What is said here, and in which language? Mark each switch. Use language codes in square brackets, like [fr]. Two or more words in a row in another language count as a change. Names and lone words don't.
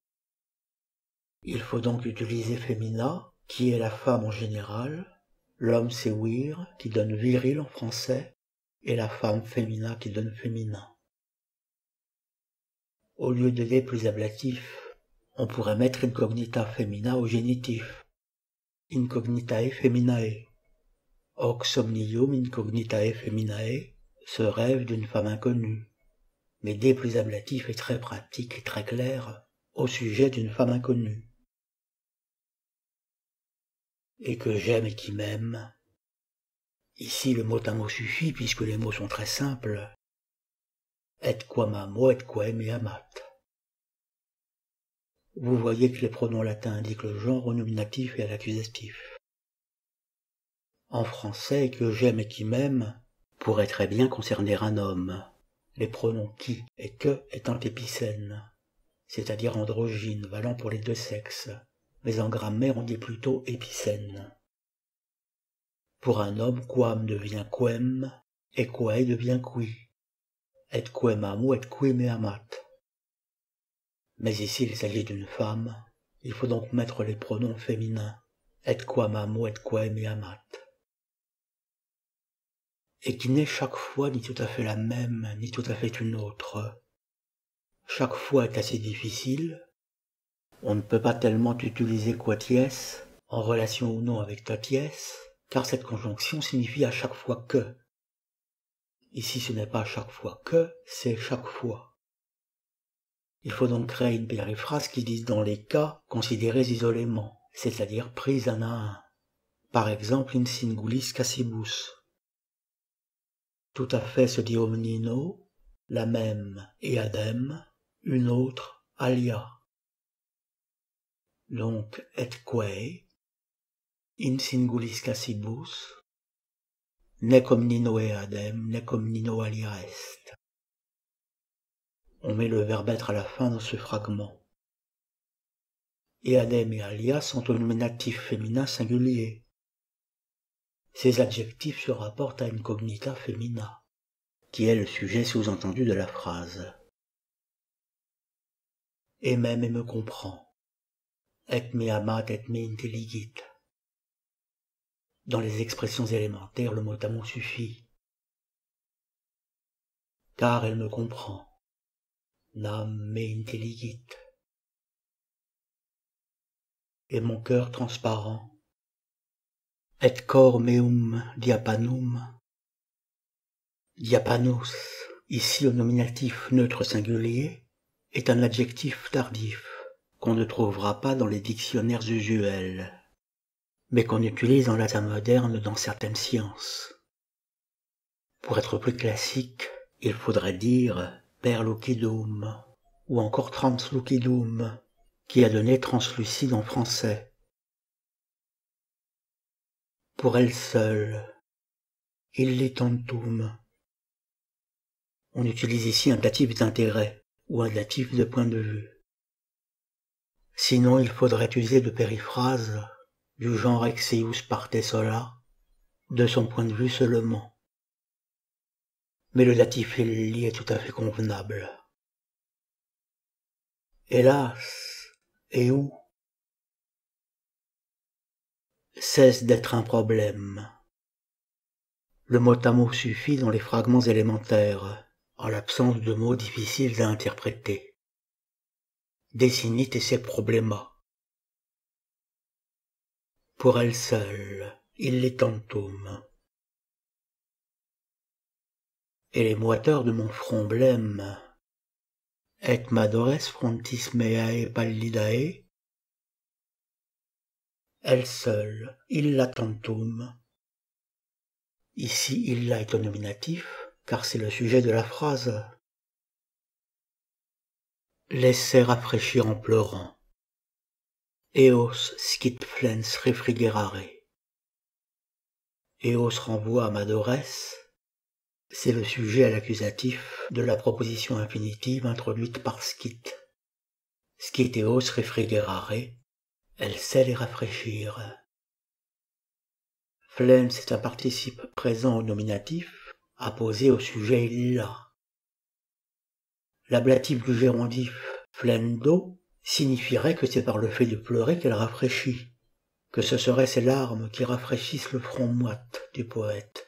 [fr] Il faut donc utiliser femina, qui est la femme en général, l'homme c'est vir, qui donne viril en français, et la femme femina qui donne féminin. Au lieu de des plus ablatif, on pourrait mettre [la] incognita femina [fr] au génitif, [la] incognitae feminae. Hoc somnium incognitae feminae, [fr] ce rêve d'une femme inconnue. Mais des plus ablatif est très pratique et très clair au sujet d'une femme inconnue. Et que j'aime et qui m'aime. Ici le mot à mot suffit puisque les mots sont très simples. [la] Et quam amo et quae me amat. [fr] Vous voyez que les pronoms latins indiquent le genre au nominatif et à l'accusatif. En français, que j'aime et qui m'aime pourrait très bien concerner un homme, les pronoms qui et que étant épicènes. c'est-à-dire androgyne, valant pour les deux sexes, mais en grammaire on dit plutôt épicène. Pour un homme, [la] quam devient quem, et quae devient qui, et quem amo et qui me amat. [fr] Mais ici il s'agit d'une femme, il faut donc mettre les pronoms féminins, [la] et quam amo et quae me amat. [fr] Et qui n'est chaque fois ni tout à fait la même, ni tout à fait une autre. Chaque fois est assez difficile. On ne peut pas tellement utiliser quoties, en relation ou non avec toties, car cette conjonction signifie à chaque fois que. Ici ce n'est pas chaque fois que, c'est chaque fois. Il faut donc créer une périphrase qui dise dans les cas considérés isolément, c'est-à-dire pris un à un. Par exemple, [la] in singulis casibus. [fr] Tout à fait se dit omnino, la même et adem, une autre alia. [la] Donc et quae, in singulis casibus, nec omnino eadem, nec omnino alia est. [fr] On met le verbe être à la fin dans ce fragment. [la] Eadem et alia [fr] sont au nominatif féminin singulier. Ces adjectifs se rapportent à une [la] cognita femina, [fr] qui est le sujet sous-entendu de la phrase. Et m'aime et me comprend. [la] Et me amat et me intelligit. [fr] Dans les expressions élémentaires, le mot à mot suffit. Car elle me comprend. [la] Nam me intelligit. [fr] Et mon cœur transparent. [la] Et cor meum diapanum. [fr] Diapanos, ici au nominatif neutre singulier, est un adjectif tardif qu'on ne trouvera pas dans les dictionnaires usuels, mais qu'on utilise en latin moderne dans certaines sciences. Pour être plus classique, il faudrait dire [la] per lucidum, [fr] ou encore translucidum, qui a donné translucide en français. Pour elle seule, illitantum. On utilise ici un datif d'intérêt, ou un datif de point de vue. Sinon il faudrait user de périphrases du genre [la] exeus parte sola, [fr] de son point de vue seulement. Mais le datif illi est tout à fait convenable. Hélas, et où cesse d'être un problème. Le mot à mot suffit dans les fragments élémentaires, en l'absence de mots difficiles à interpréter. [la] Desinit et ses problema. [fr] Pour elle seule, illitantum. Et les moiteurs de mon front blême, [la] et madores frontis meae pallidae, [fr] elle seule, [la] illa tantum. [fr] Ici, illa est au nominatif, car c'est le sujet de la phrase. Laissez rafraîchir en pleurant. [la] Eos scit flens refrigerare. [fr] Eos renvoie à madores, c'est le sujet à l'accusatif de la proposition infinitive introduite par scit. [la] Scit eos refrigerare, [fr] elle sait les rafraîchir. Flens est un participe présent au nominatif, apposé au sujet illa. L'ablatif du gérondif flendo signifierait que c'est par le fait de pleurer qu'elle rafraîchit, que ce seraient ces larmes qui rafraîchissent le front moite du poète.